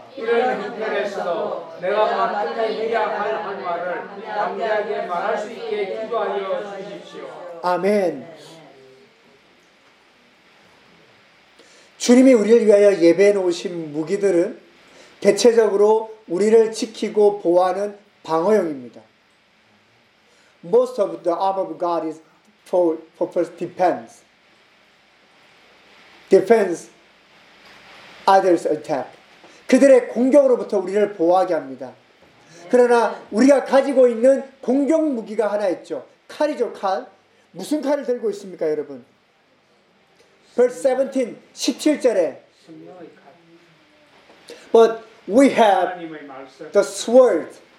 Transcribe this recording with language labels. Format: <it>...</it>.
<ko>이런 형편에서도 내가 마땅히 해야 할 한 말을 담대하게 말할 수 있게 기도하여 주십시오. 아멘. 주님이 우리를 위하여 예배해 놓으신 무기들은 대체적으로 우리를 지키고 보호하는 방어용입니다.</ko> <en>Most of the armor of God is for defense. Defense others attack.</en> <ko>그들의 공격으로부터 우리를 보호하게 합니다. 그러나 우리가 가지고 있는 공격 무기가 하나 있죠. 칼이죠, 칼. 무슨 칼을 들고 있습니까, 여러분?</ko> <en>Verse 17,</en> <ko>17절에</ko> <en>But we have the sword.</en>